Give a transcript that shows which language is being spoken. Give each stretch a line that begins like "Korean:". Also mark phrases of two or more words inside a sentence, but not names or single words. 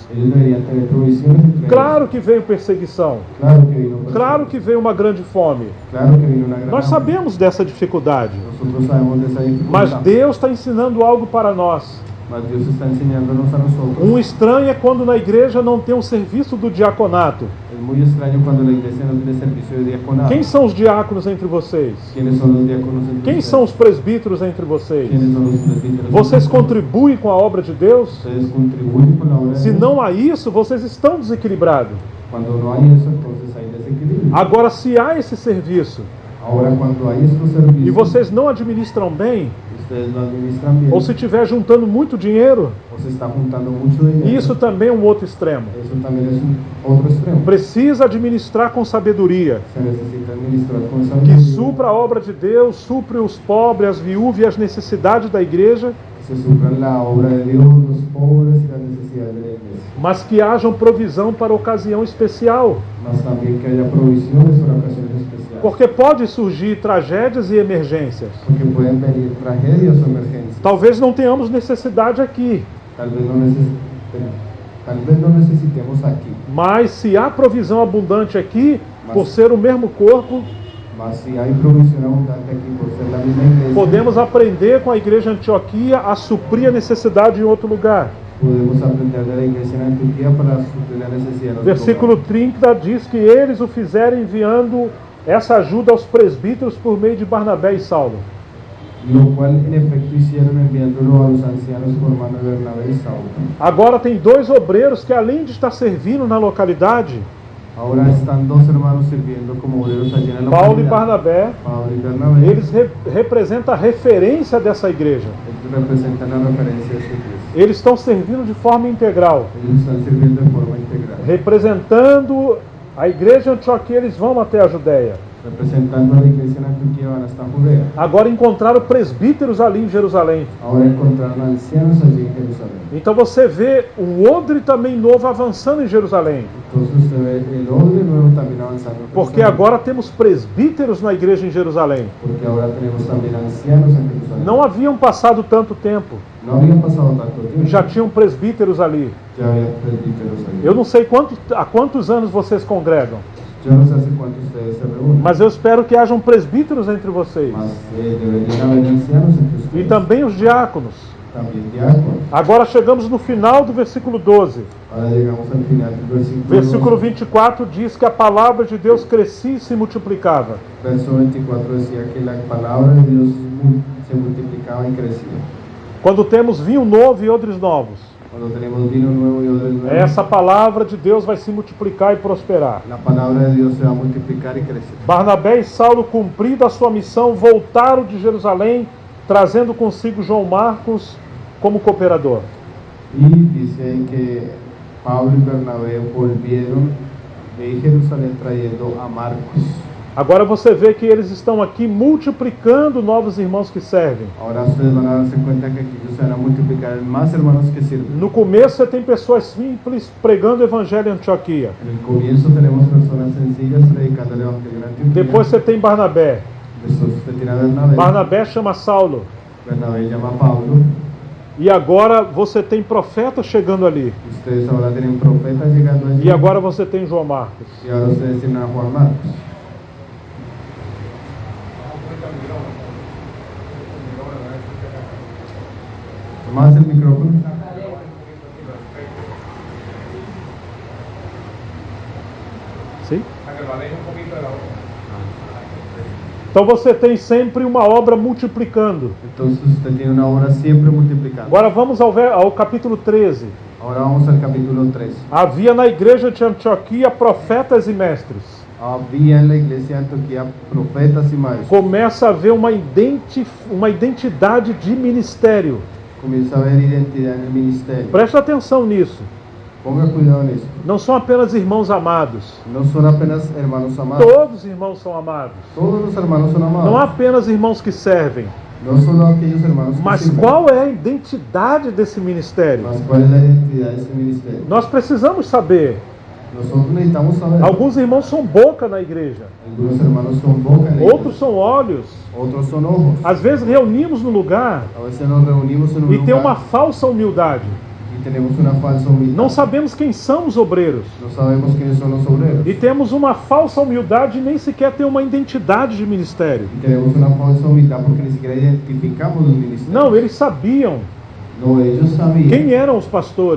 Spanish: Ellos deberían tener provisiones entre
Portuguese: Claro que veio perseguição.
Spanish: ellos. Claro que vino
Portuguese: Claro que veio uma grande fome.
Spanish: Claro que vino una gran
Portuguese: Nós
Spanish: hambre.
Portuguese: sabemos dessa dificuldade.
Spanish: Nosotros sabemos de esa dificultad.
Portuguese: Mas Deus está ensinando algo para nós.
Spanish: Mas Dios está enseñándonos a nosotros.
Portuguese: Um estranho é quando na igreja não tem um serviço do diaconato.
Spanish: Es muy extraño cuando la iglesia no tiene servicio de diaconato.
Portuguese: Quem são os diáconos entre vocês?
Spanish: ¿Quiénes son los diáconos entre
Portuguese: Quem
Spanish: ustedes?
Portuguese: são os presbíteros entre vocês?
Spanish: ¿Quiénes son los presbíteros?
Portuguese: Vocês contribuem com a obra de Deus?
Spanish: Ustedes contribuyen con la obra de
Portuguese: Se
Spanish: Dios.
Portuguese: não há isso, vocês estão desequilibrados.
Spanish: Cuando no hay eso, entonces hay desequilibrio.
Portuguese: Agora, se há esse serviço
Spanish: Ahora, cuando hay estos servicios,
Portuguese: e vocês não administram bem,
Spanish: ustedes lo administran bien,
Portuguese: ou se estiver juntando muito dinheiro,
Spanish: o se está juntando mucho dinero,
Portuguese: isso também é um outro extremo.
Spanish: eso también es otro extremo.
Portuguese: Precisa administrar com sabedoria,
Spanish: Se necesita administrar con
Portuguese: que
Spanish: sabiduría,
Portuguese: supra a obra de Deus, supre os pobres, as viúvas e as necessidades da igreja,
Spanish: se suplan la obra de Dios, los pobres y las necesidades de la iglesia.
Portuguese: mas que hajam provisão para ocasião especial.
Spanish: Mas también que haya provisiones para ocasiones especiales.
Portuguese: Porque pode surgir tragédias e emergências.
Spanish: Porque pueden venir tragedias o emergencias.
Portuguese: Talvez não tenhamos necessidade aqui,
Spanish: Tal vez no necesitemos aquí.
Portuguese: mas se há provisão abundante aqui, por ser o mesmo corpo,
Spanish: Mas si hay provisión abundante aquí por ser la misma iglesia,
Portuguese: podemos aprender com a igreja Antioquia a suprir a necessidade em outro lugar.
Spanish: podemos aprender de la iglesia en Antioquía para suplir la necesidad de otro
Portuguese: Versículo
Spanish: lugar.
Portuguese: 30 diz que eles o fizeram enviando essa ajuda aos presbíteros por meio de Barnabé e Saulo.
Spanish: Lo cual en efecto hicieron enviándolo a los ancianos por mano de Bernabé y Saulo.
Portuguese: Agora tem dois obreiros que, além de estar servindo na localidade,
Spanish: Ahora están dos hermanos sirviendo como obreros allí en la
Portuguese: Paulo e
Spanish: localidad.
Portuguese: Barnabé,
Spanish: Pablo y Bernabé.
Portuguese: eles representam a referência dessa igreja.
Spanish: Ellos representan la referencia de su iglesia.
Portuguese: Eles estão servindo de forma integral.
Spanish: Ellos están sirviendo de forma integral.
Portuguese: Representando a igreja Antioquia, eles vão até a Judéia.
Spanish: Representando a la iglesia en Antioquía van hasta Judea.
Portuguese: Agora encontraram presbíteros ali em Jerusalém.
Spanish: Ahora encontraron ancianos allí en Jerusalén.
Portuguese: Então você vê um odre também novo avançando em Jerusalém.
Spanish: Entonces usted ve el odre nuevo también avanzando en
Portuguese: Porque
Spanish: Jerusalén.
Portuguese: agora temos presbíteros na igreja em Jerusalém.
Spanish: Porque ahora tenemos también ancianos en Jerusalén.
Portuguese: Não haviam passado tanto tempo.
Spanish: No habían pasado tanto
Portuguese: E
Spanish: tiempo.
Portuguese: já tinham presbíteros ali.
Spanish: Ya había presbíteros allí.
Portuguese: Eu não sei há quantos anos vocês congregam,
Spanish: Yo no sé hace cuánto ustedes se reúnen.
Portuguese: mas eu espero que hajam presbíteros entre vocês.
Spanish: Mas deberían haber ancianos entre
Portuguese: E
Spanish: ustedes.
Portuguese: também os diáconos.
Spanish: También diáconos.
Portuguese: Agora chegamos no final do versículo 12.
Spanish: Ahora llegamos al final del versículo.
Portuguese: Versículo 24 diz que a palavra de Deus crescia e se multiplicava.
Spanish: Verso 24 decía que la palabra de Dios se multiplicaba y crecía.
Portuguese: Quando temos vinho novo e odres novos,
Spanish: Cuando tenemos vino nuevo y odres nuevos,
Portuguese: essa palavra de Deus vai se multiplicar e prosperar.
Spanish: la palabra de Dios se va a multiplicar y crecer.
Portuguese: Barnabé e Saulo, cumprida a sua missão, voltaram de Jerusalém, trazendo consigo João Marcos como cooperador.
Spanish: Y dice ahí que Pablo y Bernabé volvieron de Jerusalén trayendo a Marcos.
Portuguese: Agora você vê que eles estão aqui multiplicando novos irmãos que servem.
Spanish: Ahora ustedes van a darse cuenta que aquí ellos se van a multiplicar en más hermanos que sirven.
Portuguese: No começo você tem pessoas simples pregando o evangelho em Antioquia.
Spanish: En el comienzo tenemos personas sencillas predicando el evangelio en Antioquía.
Portuguese: Depois você tem Barnabé.
Spanish: Después usted tiene a Bernabé.
Portuguese: Barnabé chama Saulo.
Spanish: Bernabé llama a Pablo.
Portuguese: E agora você tem profetas chegando ali.
Spanish: Ustedes ahora tienen profetas llegando allí.
Portuguese: E agora você tem João Marcos.
Spanish: Y ahora ustedes tienen a Juan Marcos. Más el micrófono.
Portuguese: Sim? Então você tem sempre uma obra multiplicando.
Spanish: Entonces usted tiene una obra siempre multiplicando.
Portuguese: Agora vamos ao capítulo 13.
Spanish: Ahora vamos al capítulo 3.
Portuguese: Havia na igreja de Antioquia profetas e mestres.
Spanish: Había en la iglesia de Antioquía profetas y maestros.
Portuguese: Começa a haver uma identidade de ministério.
Spanish: Comienza a haber identidad en el ministerio.
Portuguese: Preste atenção nisso.
Spanish: Ponga cuidado nisso.
Portuguese: Não são apenas irmãos amados.
Spanish: No son apenas hermanos amados.
Portuguese: Todos os irmãos são amados.
Spanish: Todos los hermanos son amados.
Portuguese: Não há apenas irmãos que servem.
Spanish: No solo aquellos hermanos que
Portuguese: Mas
Spanish: sirven.
Portuguese: qual é a identidade desse ministério?
Spanish: Mas cuál es la identidad de ese ministerio.
Portuguese: Nós precisamos saber.
Spanish: Nosotros necesitamos saber.
Portuguese: Alguns irmãos são boca na igreja.
Spanish: Algunos hermanos son boca en la
Portuguese: Outros
Spanish: iglesia.
Portuguese: são olhos.
Spanish: Otros son ojos.
Portuguese: Às vezes reunimos no lugar
Spanish: A veces nos reunimos en un
Portuguese: e tem uma
Spanish: lugar
Portuguese: falsa humildade.
Spanish: y tenemos una falsa humildad.
Portuguese: Não sabemos quem são os obreiros.
Spanish: No sabemos quiénes son los obreros.
Portuguese: E temos uma falsa humildade e nem sequer tem uma identidade de ministério.
Spanish: Y tenemos una falsa humildad porque ni siquiera identificamos los ministerios.
Portuguese: Não, eles sabiam
Spanish: No, ellos sabían
Portuguese: quem eram os pastores,